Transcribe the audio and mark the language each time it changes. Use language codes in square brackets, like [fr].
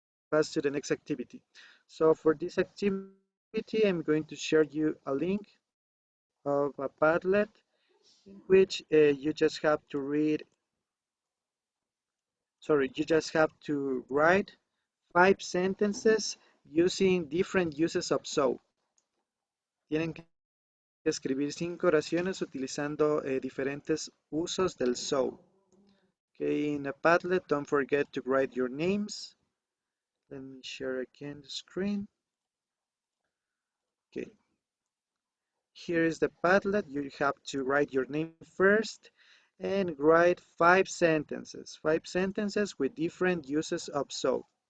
[en] pass to the next activity. So for this activity, I'm going to share you a link of a Padlet in which you just have to read, sorry, you just have to write 5 sentences using different uses of so. [es] Tienen que escribir 5 oraciones utilizando diferentes usos del so. [en] Okay, in a Padlet, don't forget to write your names. Let me share again the screen. Okay, here is the Padlet. You have to write your name first and write 5 sentences with different uses of so.